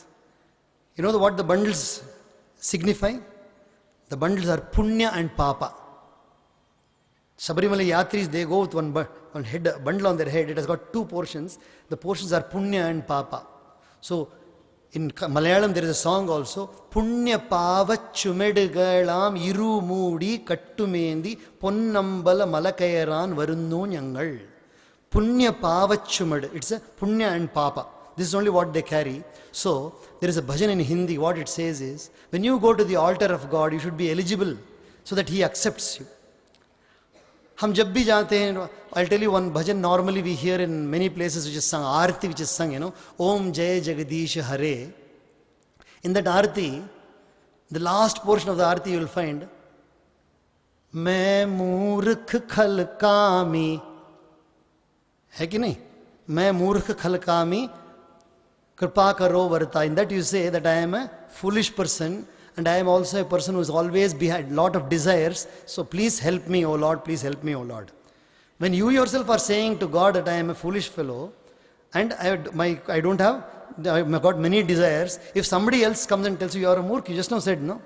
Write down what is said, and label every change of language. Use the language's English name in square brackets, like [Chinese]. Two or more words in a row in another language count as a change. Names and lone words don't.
[English] You know what the bundles signify? The bundles are Punya and Papa. Sabarimalai Yatris, they go with one bundle on their head. It has got two portions. The portions are Punya and Papa. So, in Malayalam there is a song also. [Malayalam] പുണ്യ പാപ ചുമടുകളാം ഇരുമുടി കെട്ടുമേന്തി പൊന്നമ്പല മലകയറാൻ വരുന്നു ഞങ്ങൾ. പുണ്യ പാപ ചുമട്. [English] It's a Punya and Papa. This is only what they carry. So, there is a bhajan in Hindi. What it says is, when you go to the altar of God, you should be eligible so that He accepts you. [Hindi] हम जब भी जाते हैं, [English] I'll tell you one bhajan normally we hear in many places which is sung, Aarti which is sung, Om Jai Jagadish Hare. In that Aarti, the last portion of the Aarti you will find, [Hindi] मैं मूर्ख खलकामी, है कि नहीं? मैं मूर्ख खलकामी, कृपा करो वर्ता. [English] In that you say that I am a foolish person, and I am also a person who is always behind a lot of desires. So please help me, O Lord, please help me, O Lord. When you yourself are saying to God that I am a foolish fellow, and I've got many desires, if somebody else comes and tells you you are a murk, you just now said, no?